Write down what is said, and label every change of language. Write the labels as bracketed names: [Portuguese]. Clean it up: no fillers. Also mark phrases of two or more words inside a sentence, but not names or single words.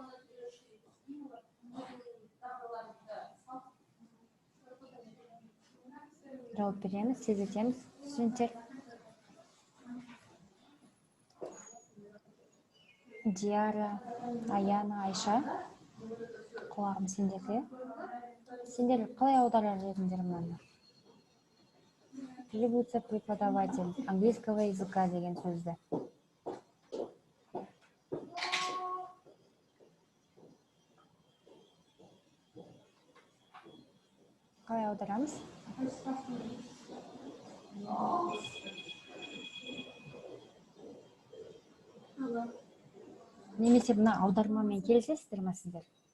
[Kazakh] Жауап береміз, тездетеміз, студенттер. Диара, Аяна, Айша. Құлағым сендерде. Сендер қалай аударар едіңдер мынаны? [Russian] Требуется преподаватель английского языка [Kazakh] деген сөзді. Қалай аударамыз? Немесе мына аудармамен келісесіздер ме сіздер?